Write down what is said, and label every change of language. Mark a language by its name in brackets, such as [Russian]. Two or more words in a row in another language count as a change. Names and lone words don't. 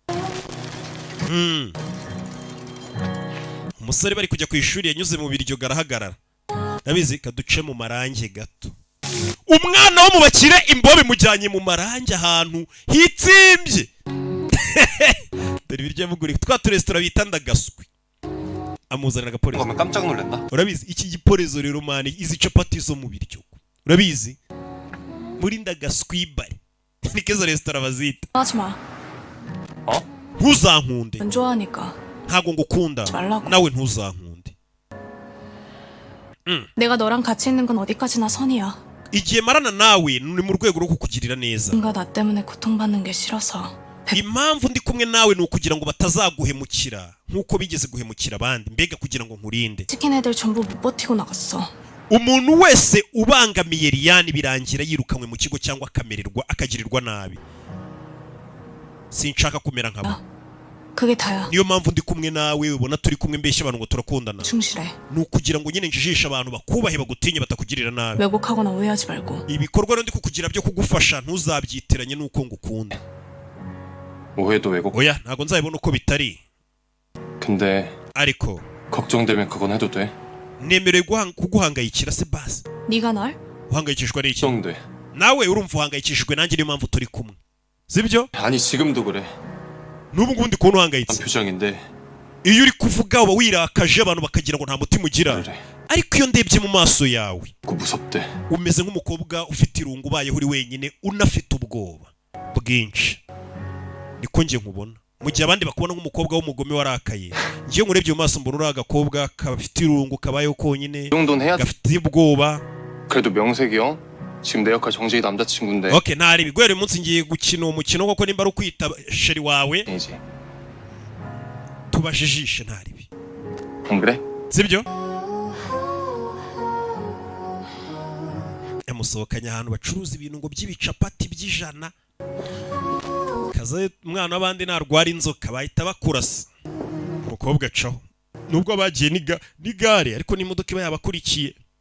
[Kinyarwanda] umusore bari kujya ku ishuri yanyuze mu biryo garahagarara nabizi kaduce mu marange gato umwana wo mu bakire imbobe mujyanye mu marange ahantu hitsimbye dore ibiryo yamuguriye twa turesitora bita ndagaswi amuzanira agaporezo [Korean] 그러면 깜짝 놀란다. [Kinyarwanda] urabizi iki giporezo rero mani izi capati zo mu biryo urabizi muri ndagaswibare niko izo resitora bazita [Korean] 하지 마. [Kinyarwanda] ntuzankunde [Korean] 안 좋아하니까. [Kinyarwanda] ntago ngukunda [Korean] 말라고. [Kinyarwanda] nawe ntuzankunde [Korean] 내가 너랑 같이 있는 건 어디까지나 선이야. [Kinyarwanda] igihe marana nawe ni mu rwego rwo kukugirira neza [Korean] 뭔가 나 때문에 고통받는 게 싫어서. [Kinyarwanda] impamvu ndi kumwe nawe ni ukugira ngo batazaguhemukira nk'uko bigeze guhemukira abandi mbega kugira ngo nkurinde [Korean] 치킨 애들 전부 못 버티고 나갔어. [Kinyarwanda] umuntu wese ubangamiye Liyani birangira yirukanywe mu kigo cyangwa akagirirwa nabi sinshaka kumera nkabo [Korean] 그게 다야. [Kinyarwanda] niyo mpamvu ndi kumwe nawe ubona turi kumwe mbeshya abantu ngo turakundana [Korean] 충실해. [Kinyarwanda] ni ukugira ngo nyine njijishe abantu bakubahe bagutinye batakugirira nabi [Korean] 왜곡하거나 오해하지 말고. [Kinyarwanda] ibikorwa rero ndi kukugira byo kugufasha ntuzabyitiranye n'uko ngukunda [Korean] 오해도 왜곡. [Kinyarwanda] oya ntago nzabibona uko bitari [Korean] 근데 [Kinyarwanda] ariko [Korean] 걱정되면 그건 해도 돼. [Kinyarwanda] nemerewe kuguhangayikira se basi [Korean] 네가 날? [Kinyarwanda] uhangayikishwa n'iki [Korean] 걱정돼. [Kinyarwanda] nawe urumva uhangayikishijwe nanjye niyo mpamvu turi kumwe sibyo [Korean] 아니 지금도 그래. [Kinyarwanda] n'ubu ngubu ndi kubona [Korean] 한 [Kinyarwanda] uhangayitse [Korean] 표정인데 [Kinyarwanda] iyo uri kuvuga uba wirakaje abantu bakagira ngo nta mutima ugira [Korean] 그래. [Kinyarwanda] ariko iyo ndebye mu maso yawe [Korean] 그 무섭대. [Kinyarwanda] umeze nk'umukobwa ufite irungu ubayeho uri wenyine unafite ubwoba bwinshi niko njye nkubona mu gihe abandi bakubona nk'umukobwa w'umugome warakaye ngiye nkurebye mu maso mbona uri agakobwa gafite irungu kabayeho konyine [Korean] 이 정도는 해야 돼. [Kinyarwanda] gafite ubwoba [Korean] 그래도 명색이 형 지금 내 역할 정재희 남자친구인데. [Kinyarwanda] okay ntari bigwere umunsi ngiye gukina uwo mukino koko nimba ari ukwita sheri wawe [Korean] 이지. [Kinyarwanda] tubajijishe ntaribi [Korean] 안 그래? [Kinyarwanda] sibyo yamusohokanye ahantu bacuruza ibintu ngo by'ibicapati by'ijana kaza umwana w'abandi narwara inzoka bahita bakurasa umukobwa acaho nubwo bagiye n'igare ariko n'imodoka iba yabakurikiye